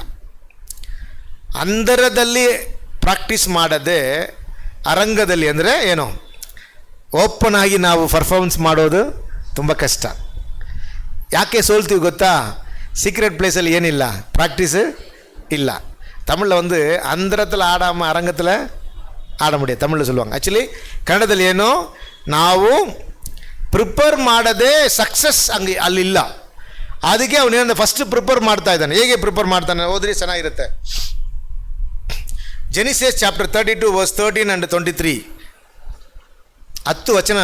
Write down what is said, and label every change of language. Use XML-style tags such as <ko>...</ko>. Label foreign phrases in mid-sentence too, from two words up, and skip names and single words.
<kn>ಅಂತರದಲ್ಲಿ ಪ್ರಾಕ್ಟೀಸ್ ಮಾಡದೆ ಅರಂಗದಲ್ಲಿ, ಅಂದರೆ ಏನು, ಓಪನ್ ಆಗಿ ನಾವು ಪರ್ಫಾರ್ಮೆನ್ಸ್ ಮಾಡೋದು ತುಂಬ ಕಷ್ಟ. ಯಾಕೆ ಸೋಲ್ತೀವಿ ಗೊತ್ತಾ? ಸೀಕ್ರೆಟ್ ಪ್ಲೇಸಲ್ಲಿ ಏನಿಲ್ಲ, ಪ್ರಾಕ್ಟೀಸ್ ಇಲ್ಲ.</kn> <ta>தமிழில் அந்தரத்தில் ஆடாமல் அரங்கத்தில் ஆட முடியாது, தமிழில் சொல்லுவாங்க.</ta> <kn>ஆக்சுவலி ಕನ್ನಡದಲ್ಲಿ ಏನು, ನಾವು ಪ್ರಿಪೇರ್ ಮಾಡದೆ ಸಕ್ಸಸ್ ಹಂಗೆ ಅಲ್ಲಿಲ್ಲ. ಅದಕ್ಕೆ ಅವನೇನು ಫಸ್ಟ್ ಪ್ರಿಪೇರ್ ಮಾಡ್ತಾ ಇದ್ದಾನೆ. ಹೇಗೆ ಪ್ರಿಪೇರ್ ಮಾಡ್ತಾನೆ ಓದ್ರಿ, ಚೆನ್ನಾಗಿರುತ್ತೆ.</kn> <en>Genesis chapter 32 verse 13 and 23.</en> <kn>10 ವಚನ</kn>